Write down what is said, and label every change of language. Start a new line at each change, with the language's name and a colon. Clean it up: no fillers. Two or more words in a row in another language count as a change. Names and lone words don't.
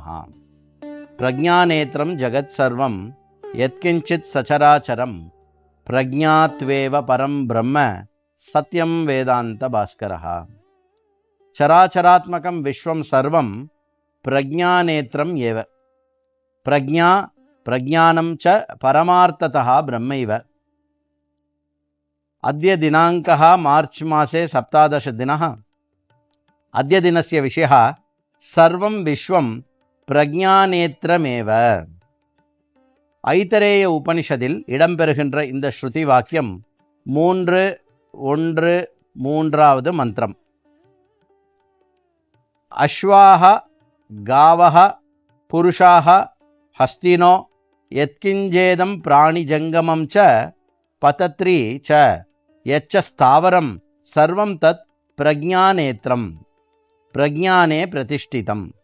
Sanskrit: प्रज्ञानेत्रं जगत् सर्वं यत्किञ्चित् सचराचरं प्रज्ञात्वेव परं ब्रह्म सत्यं वेदान्त भास्करः. चराचरात्मकं विश्वं सर्वं प्रज्ञानेत्रम् एव. प्रज्ञा प्रज्ञानं च परमार्थतः ब्रह्मैव. अद्य दिनाङ्कः मार्च मासे 17 दिनः. अद्य दिनस्य विषयः सर्वं विश्वं प्रज्ञानेत्रमेव.
Tamil: ஐதரேய உபனிஷதில் இடம்பெறுகின்ற இந்த ஸ்ருதி வாக்கியம் 3:1 மந்திரம்.
Sanskrit: अश्वाः गावः पुरुषाः हस्तिनो यत्किञ्चेदं प्राणिजङ्गमं च पतत्रि च यच्च स्थावरं सर्वं तत् प्रज्ञानेत्रं प्रज्ञाने प्रतिष्ठितम्.